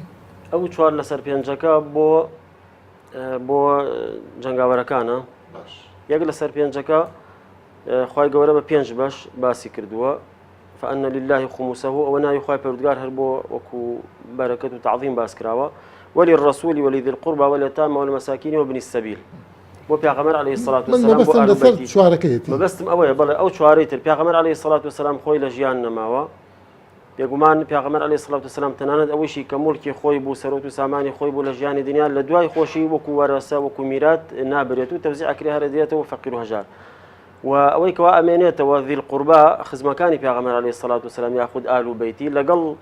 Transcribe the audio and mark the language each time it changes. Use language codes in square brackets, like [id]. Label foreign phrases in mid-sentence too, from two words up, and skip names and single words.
[ckb] ئەو چوار لەسەر پێنجەکە بۆ جەنگاوەرەکانە یەک لەسەر پێنجەکە خوای گەورە بە پێنج بەش باسی کردووە [ar] فأن لله خمسه [ckb] أو ناوی خوای پەروەردگار هەر بۆ وەکو بەرەکەت و تعظیم باس کراوە [ar] وللرسول ولذي القربى واليتامى والمساكين وابن السبيل [ckb] بۆ پێغەمبەر [ar] عەلەیهی الصلاة والسلام [ckb] بۆ ئالوبەیتی مەبەستم ئەوەیە بەڵێ ئەو چوارەی تر پێغەمبەر [ar] عەلەیهی الصلاة والسلام [ckb] خۆی لە ژیان نەماوە بێگومان پێغەمبەر [ar] عەلەیهی الصلاة والسلام [ckb] تەنانەت ئەوەیشی کە موڵکی خۆی بوو سەرۆت و سامانی خۆی بوو لە ژیانی دنیا لە دوای خۆشی وەکو وەرەسە وەکو میرات نابرێت و تەوزیع ئەکرێ هەرە دێتەوە فەقیر و هەژار و ئەوەی کەوا ئەمێنێتەوە [ar] ذی القوربا [ckb] خزمەکانی پێغەمبەر [ar] عەلەیهی الصلاة والسلام [ckb] یاخود ئالوبەیتی لەگەڵ